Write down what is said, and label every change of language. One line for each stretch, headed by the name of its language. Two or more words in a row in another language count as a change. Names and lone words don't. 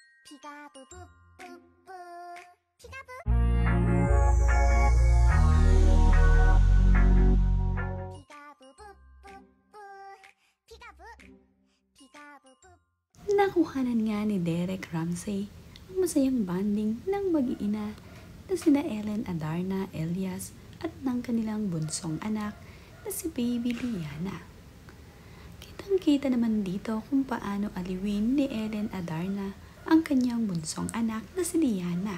Filipino: 피가부 뿌뿌뿌 피가부 피가부 뿌뿌뿌 피가부 피가부 뿌 Nakuhanan nga ni Derek Ramsey ang masayang bonding ng mag-iina na sina Ellen Adarna Elias at ng kanilang bunsong anak na si Baby Liana. Kitang-kita naman dito kung paano aliwin ni Ellen Adarna ang kanyang bunsong anak na si Liana.